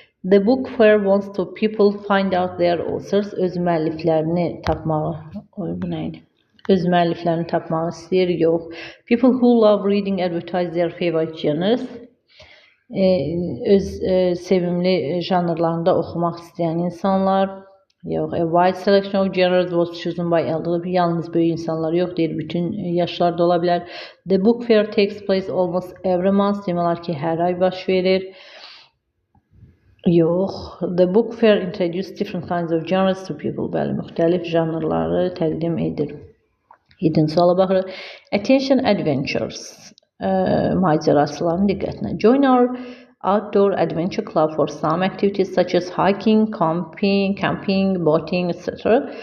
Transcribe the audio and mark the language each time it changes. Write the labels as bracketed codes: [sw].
[en] The book fair wants to people find out their authors. [az] Öz müəlliflərini tapmağı. Bu nə idi? Öz müəlliflərini tapmaq istəyir, yox. [en] People who love reading advertise their favorite genres. [az] Öz sevimli janrlarında oxumaq istəyən insanlar, yox. [en] A wide selection of genres was chosen by elderly. [az] Yalnız böyük insanlar yox, deyir, bütün yaşlarda ola bilər. [en] The book fair takes place almost every month. [az] Demək olar ki, hər ay baş verir. Yox. [en] The book fair introduces different kinds of genres to people. [az] Bəli, müxtəlif janrları təqdim edir. 7-ci suala baxırıq. [en] Attention adventures. [az] Macəraçıların diqqətinə. [en] Join our outdoor adventure club for some activities such as hiking, camping, boating, etc.